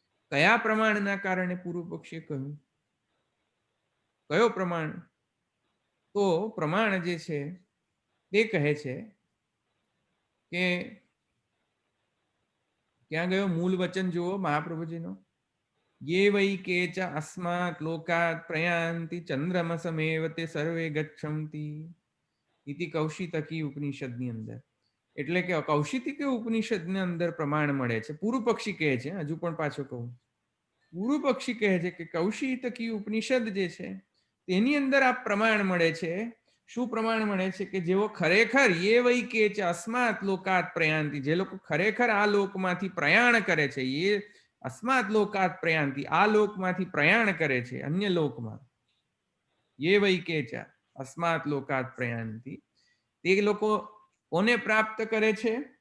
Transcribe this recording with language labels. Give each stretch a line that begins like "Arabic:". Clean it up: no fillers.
Gujarati: કયા પ્રમાણના કારણે પૂર્વ પક્ષીએ કહ્યું? કયો પ્રમાણ? તો પ્રમાણ જે છે તે કહે છે કે, ક્યાં ગયો મૂળ વચન જુઓ મહાપ્રભુજીનો?
Sanskrit: ये वै के च अस्मात् लोकात् प्रयान्ति चंद्रमसमेव ते सर्वे गच्छन्ति इति कौशितकी
Gujarati: ઉપનિષદની અંદર. એટલે કે કૌશિતકી ઉપનિષદની અંદર પ્રમાણ મળે છે. પૂર્વ પક્ષી કહે છે, હજુ પણ પાછો કહું, પૂર્વ પક્ષી કહે છે કે કૌશિતકી ઉપનિષદ જે છે તેની અંદર આ પ્રમાણ મળે છે. શું પ્રમાણ મળે છે? કે જેઓ ખરેખર
Sanskrit: યે વૈ કે ચ અસ્માત લોકાત પ્રયાંતિ,
Gujarati: જે લોકો ખરેખર આ લોકમાંથી પ્રયાણ કરે છે,
Sanskrit: યે અસ્માત લોકાત પ્રયાંતિ,
Gujarati: આ લોકમાંથી પ્રયાણ કરે છે અન્ય લોકમાં, યે વૈ કે ચ અસ્માત લોકાત પ્રયાંતિ, તે લોકો કોને પ્રાપ્ત કરે છે?